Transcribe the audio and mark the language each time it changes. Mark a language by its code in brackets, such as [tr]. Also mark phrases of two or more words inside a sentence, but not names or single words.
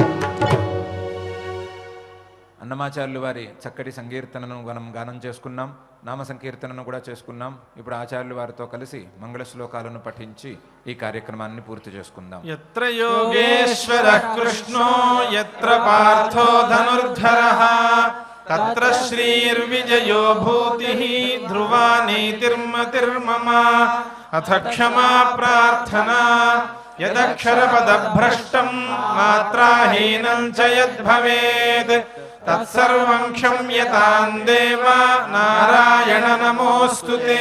[te] అన్నమాచార్యులు వారి చక్కటి సంకీర్తనను మనం గానం చేసుకున్నాం. నామ సంకీర్తనను కూడా చేసుకున్నాం. ఇప్పుడు ఆచార్యులు వారితో కలిసి మంగళ శ్లోకాలను పఠించి ఈ కార్యక్రమాన్ని పూర్తి చేసుకుందాం. [sa] యత్ర యోగేశ్వరః కృష్ణో యత్ర పార్థో ధనుర్ధరః तत्र श्रीर्विजयो भूतिः ध्रुवा नीतिर्मतिर्मम अथ क्षमा प्रार्थना यदक्षरपदभ्रष्टं मात्राहीनं च यद्भवेत् तत्सर्वं क्षम्यतां देव नारायण नमोऽस्तु ते।